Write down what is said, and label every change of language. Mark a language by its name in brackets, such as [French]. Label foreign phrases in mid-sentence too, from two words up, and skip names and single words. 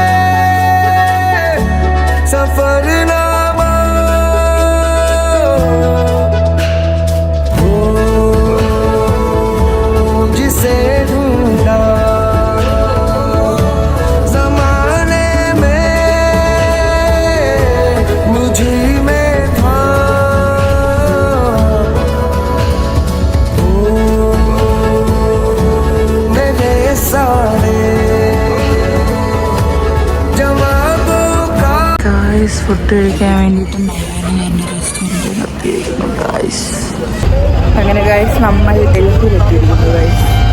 [Hindi] सफरनामा हो जिसे ढूंढा जमाने में मुझे में था [Malayalam] ഫുഡ് കഴിക്കാൻ വേണ്ടിയിട്ട് അങ്ങനെ ഗൈസ് നമ്മൾ ഡൽഹിയിലെത്തിയിരിക്കുന്നു ഗൈസ്.